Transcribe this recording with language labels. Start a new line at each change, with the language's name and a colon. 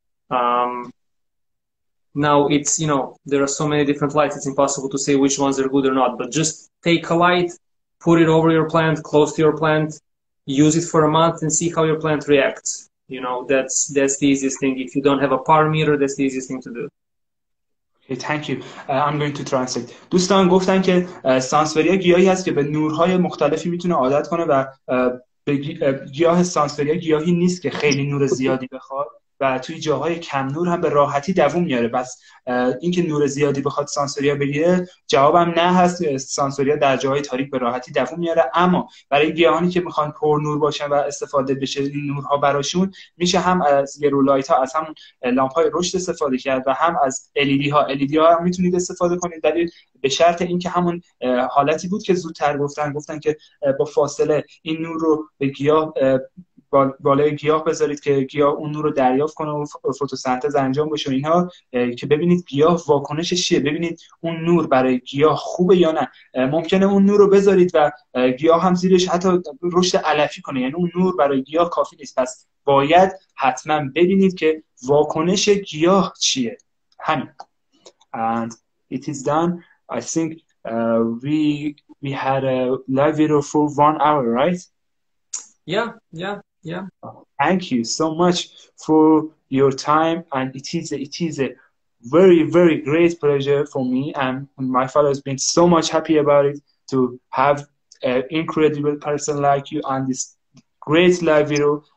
English: Now it's, you know, there are so many different lights, it's impossible to say which ones are good or not, but just take a light, put it over your plant, close to your plant, use it for a month and see how your plant reacts. You know, that's the easiest thing. If you don't have a power meter, that's the easiest thing to do. Okay, thank you. I'm going to translate.
Persian: دوستان گفتن که سانسوریا گیاهی هست که به نورهای مختلفی میتونه عادت کنه و گیاه سانسوریا گیاهی نیست که خیلی نور زیادی بخواد و توی جاهای کم نور هم به راحتی دووم میاره. بس اینکه نور زیادی بخواد سانسوریا بگیره جوابم نه هست. سانسوریا در جاهای تاریک به راحتی دووم میاره، اما برای گیاهانی که میخوان پر نور باشن و استفاده بشه این نورها براشون، میشه هم از گرولایت ها، از همون لامپ های رشد استفاده کرد و هم از LED ها. LED ها هم میتونید استفاده کنید، ولی به شرط اینکه همون حالتی بود که زودتر گفتن که با فاصله این نور رو به گیاه بالای گیاه بذارید که گیاه اون نور رو دریافت کنه و فتوسنتز انجام بشه اینها، که ببینید گیاه واکنشش چیه، ببینید اون نور برای گیاه خوبه یا نه. ممکنه اون نور رو بذارید و گیاه هم زیرش حتی رشد علفی کنه، یعنی اون نور برای گیاه کافی نیست. پس باید حتما ببینید که واکنش گیاه چیه. همین.
English: And it is done. I think we had a live video for 1 hour, right? Yeah. Thank you so much for your time, and it is a very, very great pleasure for me, and my father has been so much happy about it to have an incredible person like you on this great live video.